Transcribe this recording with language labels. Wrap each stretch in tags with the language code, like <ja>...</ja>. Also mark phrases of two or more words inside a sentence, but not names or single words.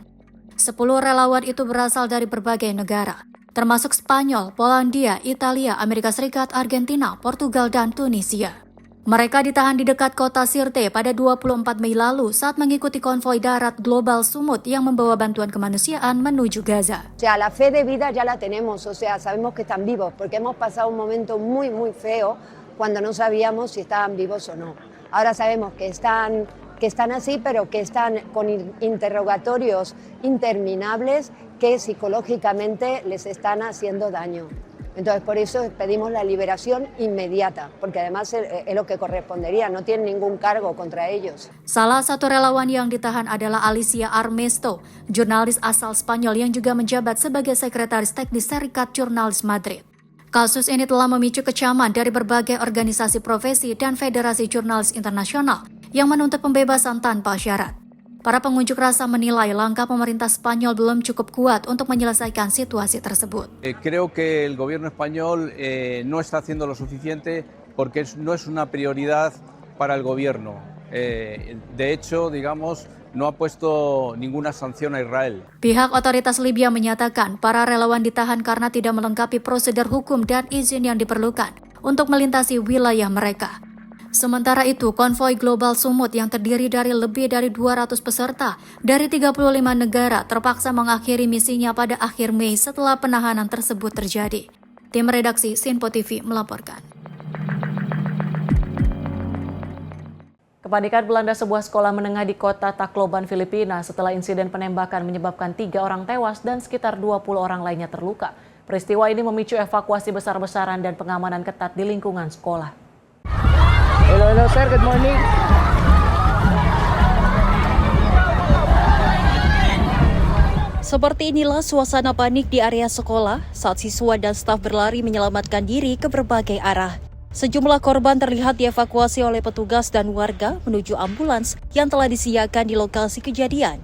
<id>10 relawan itu berasal dari berbagai negara, termasuk Spanyol, Polandia, Italia, Amerika Serikat, Argentina, Portugal, dan Tunisia. Mereka ditahan di dekat kota Sirte pada 24 Mei lalu saat mengikuti konvoi darat Global Sumut yang membawa bantuan kemanusiaan menuju Gaza.</id> <es>O sea, la fe de vida ya la tenemos, o sea, sabemos que están vivos, porque hemos pasado un momento muy, muy feo cuando no sabíamos si estaban vivos o no. Ahora sabemos que están así, pero que están con interrogatorios interminables que psicológicamente les están haciendo daño. Entonces, por eso pedimos la liberación inmediata, porque además es lo que correspondería, no tienen ningún cargo contra ellos.</es> <id>Salah satu relawan yang ditahan adalah Alicia Armesto, jurnalis asal Spanyol yang juga menjabat sebagai sekretaris teknis Serikat Jurnalis Madrid. Kasus ini telah memicu kecaman dari berbagai organisasi profesi dan federasi jurnalis internasional yang menuntut pembebasan tanpa syarat. Para pengunjuk rasa menilai langkah pemerintah Spanyol belum cukup kuat untuk menyelesaikan situasi tersebut.</id> <es>Creo que el gobierno español no está haciendo lo suficiente porque no es una prioridad para el gobierno. De hecho, digamos, no ha puesto ninguna sanción a Israel.</es> <id>Pihak otoritas Libya menyatakan para relawan ditahan karena tidak melengkapi prosedur hukum dan izin yang diperlukan untuk melintasi wilayah mereka. Sementara itu, konvoi Global Sumut yang terdiri dari lebih dari 200 peserta dari 35 negara terpaksa mengakhiri misinya pada akhir Mei setelah penahanan tersebut terjadi. Tim redaksi Sinpo TV melaporkan. Kepanikan melanda sebuah sekolah menengah di kota Tacloban, Filipina setelah insiden penembakan menyebabkan 3 orang tewas dan sekitar 20 orang lainnya terluka. Peristiwa ini memicu evakuasi besar-besaran dan pengamanan ketat di lingkungan sekolah.</id> <en>Hello sir, good morning.</en> <id>Seperti inilah suasana panik di area sekolah saat siswa dan staf berlari menyelamatkan diri ke berbagai arah. Sejumlah korban terlihat dievakuasi oleh petugas dan warga menuju ambulans yang telah disiagakan di lokasi kejadian.</id>